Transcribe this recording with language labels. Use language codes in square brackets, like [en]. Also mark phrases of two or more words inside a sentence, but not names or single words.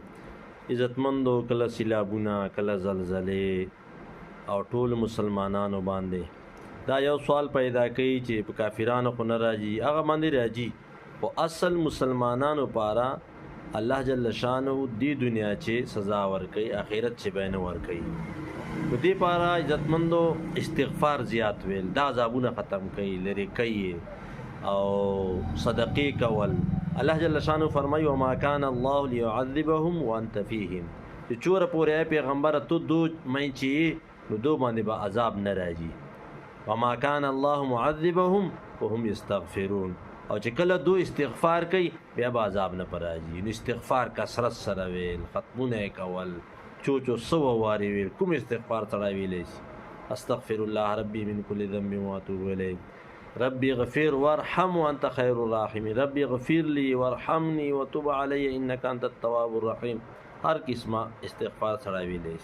[ps] عزتمندو، کله سیلابونه، کله زلزلې او ټول مسلمانانو باندې دا یو سوال پیدا کوي چې په کافرانو خو نه راځي، هغه باندې راځي، خو اصل مسلمانانو پاره الله [ar] جل شانه [ps] دې دنیا چې سزا ورکوي، آخرت چې به نه ورکوي. په دې پاره عزتمندو استغفار زیات ویل دا عذابونه ختم کوي، لرې کوي، او صدقې کول. الله جل شانه فرمایي [ar] وما كان الله ليعذبهم وانت فيهم، [ps] چې چوره پورې پیغمبر ته دو مې چې نو دو باندې به عذاب نه راځي. [ar] وما كان الله معذبهم وهم يستغفرون، [ps] او چې کله دو استغفار کوي بیا به عذاب نه پر راځي. نو استغفار کثرت سره ویل، ختمونه کول، چوچو سو واري ویل، کوم استغفار سره ویلی شي. [ar] استغفر الله ربي من كل ذنب واتوب اليه، ربي اغفر وارحم وانت خير الراحمين، ربي اغفر لي وارحمني وتب علي انك انت التواب الرحيم. [ps] هر قسمه استغفار سره ویلی شي.